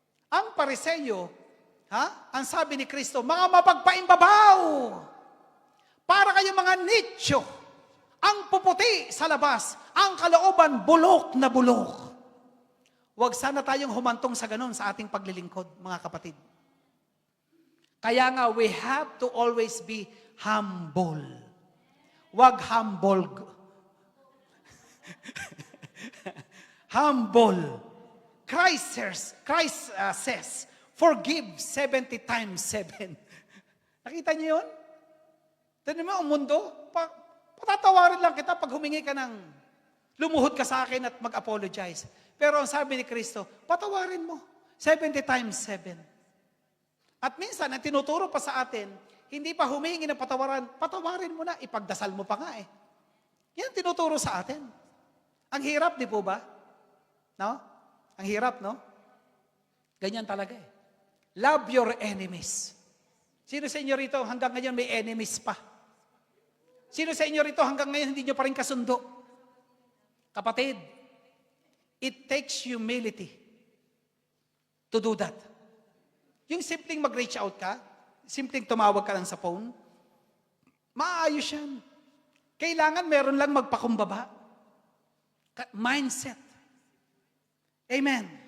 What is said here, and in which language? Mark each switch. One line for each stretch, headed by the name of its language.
Filipino: Ang pariseyo, ang sabi ni Kristo, mga mapagpaimbabaw, para kayong mga nicho, ang puputi sa labas, ang kalooban bulok na bulok. Huwag sana tayong humantong sa ganun sa ating paglilingkod, mga kapatid. Kaya nga,
English: we have to always be humble.
Filipino: Huwag humble.
English: Humble. Christ says, forgive 70 times 7.
Filipino: Nakita niyo yun? Tignan mo, ang mundo, patatawarin lang kita pag humingi ka ng lumuhod ka sa akin at mag-apologize. Pero ang sabi ni Kristo, patawarin mo. 70 times 7. At minsan, ang tinuturo pa sa atin, hindi pa humingi ng patawarin mo na, ipagdasal mo pa nga eh. Yan tinuturo sa atin. Ang hirap, di po ba? No? Ang hirap, no? Ganyan talaga eh.
English: Love your enemies.
Filipino: Sino sa inyo rito hanggang ngayon may enemies pa? Sino sa inyo rito hanggang ngayon hindi nyo pa rin kasundo?
English: Kapatid, it takes humility to do that.
Filipino: Yung simpleng mag-reach out ka, simpleng tumawag ka lang sa phone, maayos yan. Kailangan meron lang magpakumbaba. Mindset. Amen.